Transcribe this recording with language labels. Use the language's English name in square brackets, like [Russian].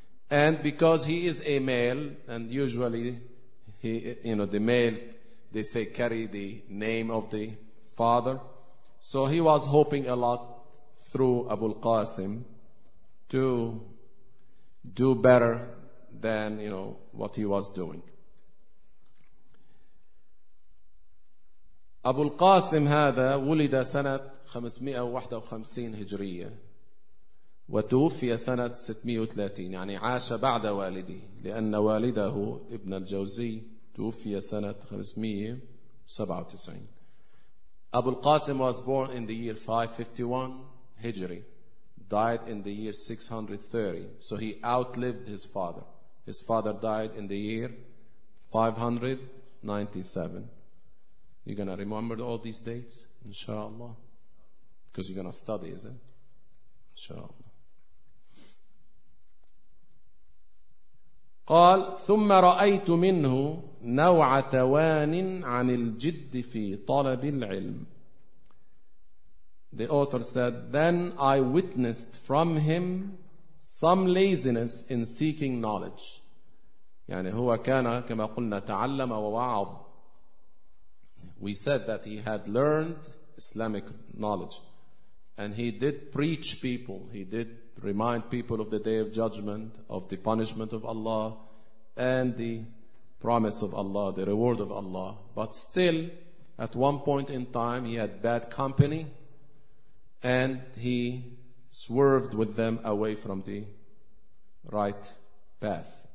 [English] And because he is a male, and usually the male, they say, carry the name of the father. So he was hoping a lot through Abu al-Qasim to do better than, what he was doing. [Arabic] Abu al-Qasim هذا ولد سنة 551 هجرية وتوفي سنة 630، يعني عاش بعد والده، لأن والده ابن الجوزي توفي سنة 597. [English] Abu al-Qasim was born in the year 551 هجري, died in the year 630. So he outlived his father. His father died in the year 597. You're gonna remember all these dates, inshallah, because you're gonna study, isn't it? Inshallah. [Arabic] قال ثم رأيت منه نوع توان عن الجد في طلب العلم. [English] The author said, then I witnessed from him some laziness in seeking knowledge. [Arabic] يعني هو كان كما قلنا تعلم ووعظ. [English] We said that he had learned Islamic knowledge and he did preach people, he did remind people of the day of judgment, of the punishment of Allah and the promise of Allah, the reward of Allah. But still, at one point in time, he had bad company and he swerved with them away from the right path.